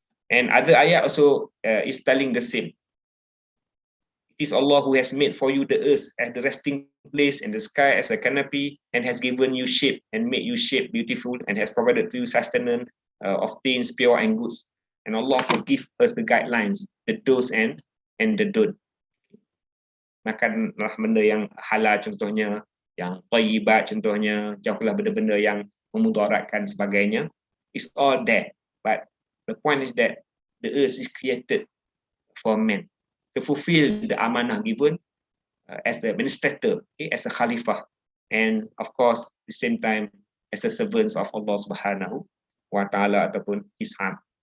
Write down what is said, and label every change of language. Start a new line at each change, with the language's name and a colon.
English: And other ayat also is telling the same. It is Allah who has made for you the earth as the resting place and the sky as a canopy, and has given you shape and made you shape beautiful, and has provided to you sustenance of things pure and goods. And Allah will give us the guidelines, the do's and the don't.
Malay: Makanlah benda yang halal contohnya, yang thayyibat contohnya, jauhlah benda-benda yang memudaratkan sebagainya.
English: It's all that. But the point is that the earth is created for man to fulfill the amanah given as the administrator, as a khalifah, and of course at the same time as a servants of Allah Subhanahu wa Ta'ala
Malay: ataupun
English: His Ham.